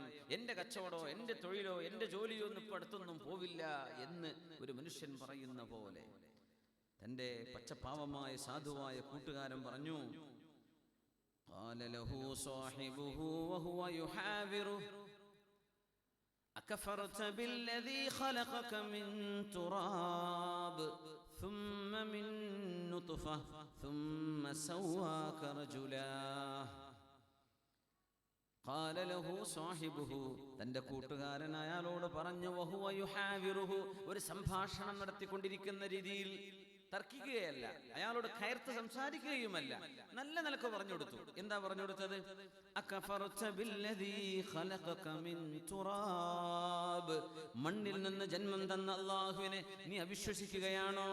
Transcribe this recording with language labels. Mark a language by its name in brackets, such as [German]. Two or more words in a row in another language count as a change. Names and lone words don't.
[Malayalam] എന്റെ കച്ചവടമോ എന്റെ തൊഴിലോ എന്റെ ജോലിയോ ഒന്നും ഇപ്പൊ അടുത്തൊന്നും പോവില്ല എന്ന് ഒരു മനുഷ്യൻ പറയുന്ന പോലെ തന്റെ പച്ചപ്പാവമായ സാധുവായ കൂട്ടുകാരൻ പറഞ്ഞു. [Arabic] قال له صاحبه وهو يحاوره أكفرت بالذي خلقك من تراب ثم من نطفة ثم سواك رجلا. قال له صاحبه, [Malayalam] തന്റെ കൂട്ടുകാരൻ അയാളോട് പറഞ്ഞു, [Arabic] وهو يحاوره, [Malayalam] ഒരു സംഭാഷണം നടത്തിക്കൊണ്ടിരിക്കുന്ന രീതിയിൽ, തർക്കിക്കുകയല്ല, അയാളോട് കയർത്ത് സംസാരിക്കുകയുമല്ല, നല്ല നിലക്ക് പറഞ്ഞു കൊടുത്തു. എന്താ പറഞ്ഞു കൊടുത്തത്? [Arabic] أكفرت بالذي خلقك من تراب, [Malayalam] മണ്ണിൽ നിന്ന് ജന്മം തന്ന അല്ലാഹുവിനെ നീ അവിശ്വസിക്കുകയാണോ?